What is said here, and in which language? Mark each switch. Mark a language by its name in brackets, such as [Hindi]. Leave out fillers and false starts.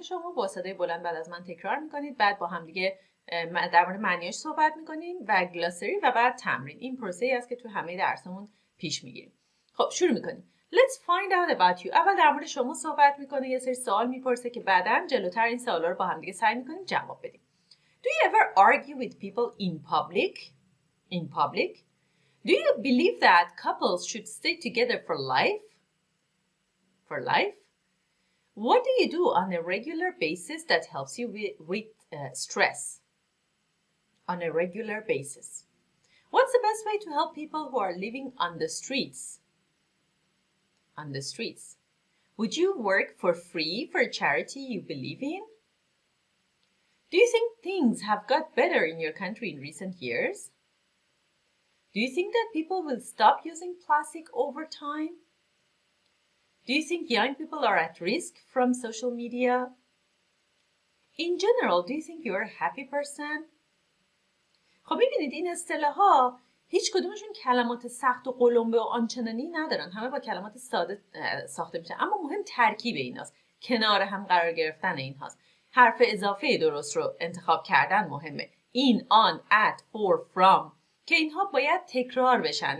[Persian] شما با صدای بلند بعد از من تکرار میکنید، بعد با هم دیگه در مورد معنیش صحبت میکنیم و گلاسری و بعد تمرین. این پروسه‌ای است که تو همه درسمون پیش میگیریم. خب شروع میکنیم. [English] Let's find out about you. [Persian] اول در مورد شما صحبت میکنه، یه سری سوال میپرسه که بعداً جلوتر این سوالا رو با هم دیگه سعی میکنیم جواب بدیم. [English] Do you ever argue with people in public? In public? Do you believe that couples should stay together for life? For life? What do you do on a regular basis that helps you with stress? On a regular basis. What's the best way to help people who are living on the streets? On the streets. Would you work for free for a charity you believe in? Do you think things have got better in your country in recent years? Do you think that people will stop using plastic over time? Do you think young people are at risk from social media? In general, do you think you're a happy person? [Persian] خب ببینید این اصطلاح‌ها هیچ کدومشون کلمات سخت و قلمبه و آنچنانی ندارن، همه با کلمات ساده ساخته میشن، اما مهم ترکیب ایناست، کنار هم قرار گرفتن اینهاست. حرف اضافه درست رو انتخاب کردن مهمه. [English] in, on, at, for, from [Persian] که اینها باید تکرار بشن.